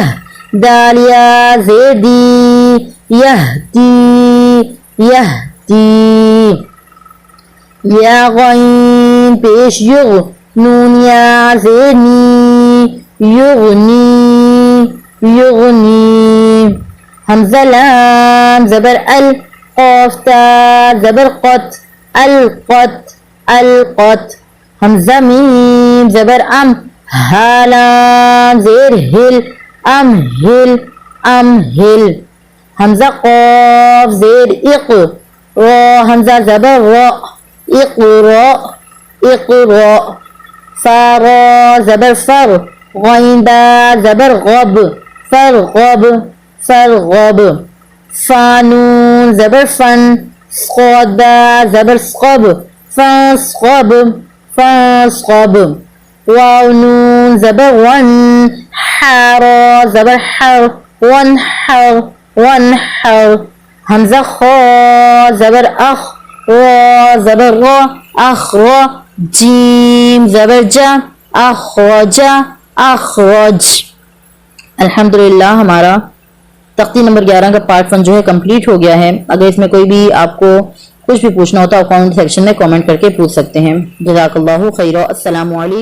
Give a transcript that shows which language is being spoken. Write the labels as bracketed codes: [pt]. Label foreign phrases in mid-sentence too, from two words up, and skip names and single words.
[ur] دالیا زیدی یہدی یہدی یا غین پیش یغ نون یا زینی یغنی یغنی حمزہ لام زبر ال قاف تا زبر قط القط القط حمزہ میم زبر ام ہا لام زیر ہل امہل امہل حمزہ قاف زیر اق را حمزہ زبر را اقرا اقرا فا را زبر فر غین با زبر غب فرغب فرغب فا نون زبر فن صاد با زبر صقب فاصقب فاصقب واو نون زبر ون حارا زبر حر وانحر وانحر حمزہ خا زبر اخ را زبر را اخرا جیم زبر جا اخرج اخرج الحمدللہ ہمارا تختی نمبر 11 کا پارٹ 1 جو ہے کمپلیٹ ہو گیا ہے. اگر اس میں کوئی بھی آپ کو کچھ بھی پوچھنا ہوتا ہے کامنٹ سیکشن میں کامنٹ کر کے پوچھ سکتے ہیں. [ar] جزاک اللہ خیرا.